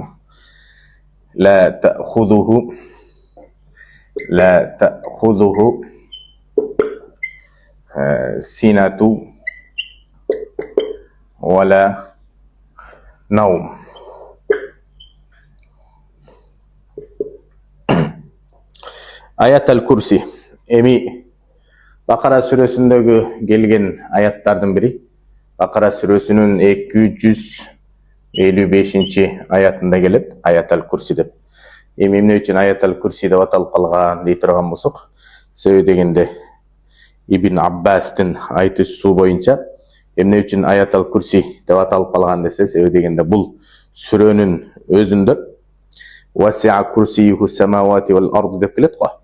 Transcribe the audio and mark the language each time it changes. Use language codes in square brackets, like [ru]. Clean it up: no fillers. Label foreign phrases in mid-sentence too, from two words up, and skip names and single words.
[ar] لا تأخذه سنة ولا نوم. Ayat al-Kursi. [ky] Эми Бакара сүрөсүндөгү келген аяттардын бири. Бакара сүрөсүнүн 255 аятында келет Ayat al-Kursi деп. Эми эмне үчүн Ayat al-Kursi деп аталып калган дей турган болсок, себеби дегенде Ибн Аббастын айтуусу боюнча эмне үчүн Ayat al-Kursi деп аталып калган десе, себеби дегенде бул сүрөнүн өзүндө [ar] وسع كرسيه السماوات والأرض [ky] деп келет го.